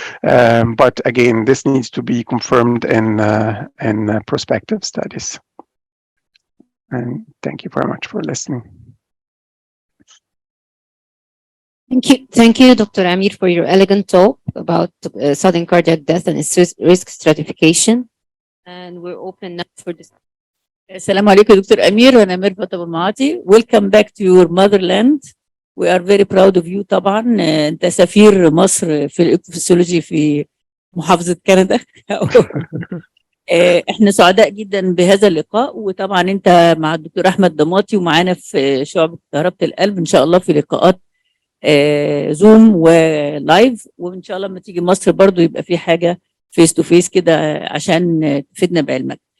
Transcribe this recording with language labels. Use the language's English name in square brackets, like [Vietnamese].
[English] But again, this needs to be confirmed in prospective studies. And thank you very much for listening. Thank you, Dr. Amir, for your elegant talk about sudden cardiac death and its risk stratification. And we're open now for this. [Arabic] السلام عليكم دكتور أمير، وأنا ميرفت أبو المعاطي. [English] Welcome back to your motherland. We are very proud of you طبعا. [Arabic] أنت سفير مصر في الإكوفيسيولوجي في محافظة كندا. احنا سعداء جدا بهذا اللقاء، وطبعا انت مع الدكتور احمد ضماطي ومعانا في شعبة كهربة القلب ان شاء الله في لقاءات زوم ولايف، وان شاء الله لما تيجي مصر برضو يبقى في حاجة فيس تو فيس كده عشان تفيدنا بعلمك.